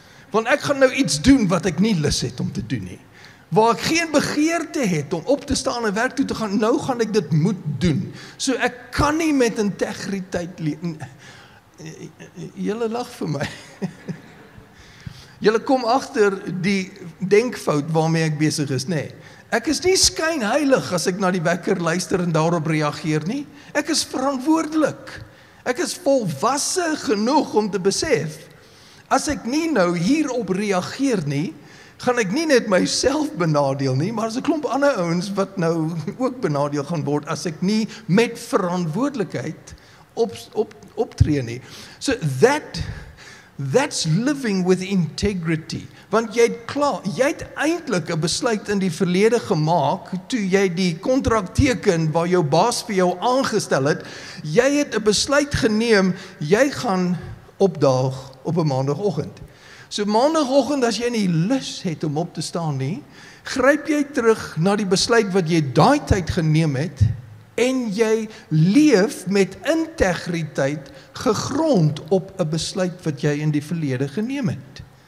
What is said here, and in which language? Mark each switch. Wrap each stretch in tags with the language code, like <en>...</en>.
<af>Want ek gaan nou iets doen wat ek nie lus het om te doen nie. Waar ek geen begeerte het om op te staan en werk toe te gaan, nou gaan ek dit moet doen. So ek kan nie met integriteit Julle lag vir my. Julle kom agter die denkfout waarmee ek besig is, nê? Ek is nie skynheilig as ek na die wekker luister en daarop reageer nie. Ek is verantwoordelik. Ek is volwasse genoeg om te besef, as ek nie nou hierop reageer nie, gaan ek nie net myself benadeel nie, maar as 'n klomp ander ouens wat nou ook benadeel gaan word, as ek nie met verantwoordelikheid optree nie.</af> <en>So that's living with integrity.</en> <af>Want jy het eintlik 'n besluit in die verlede gemaak, toe jy die kontrak teken waar jou baas vir jou aangestel het, jy het 'n besluit geneem, jy gaan opdaag op 'n maandagooggend. So maandagooggend, as jy nie lus het om op te staan nie, gryp jy terug na die besluit wat jy daai tyd geneem het, en jy leef met integriteit gegrond op 'n besluit wat jy in die verlede geneem het.</af>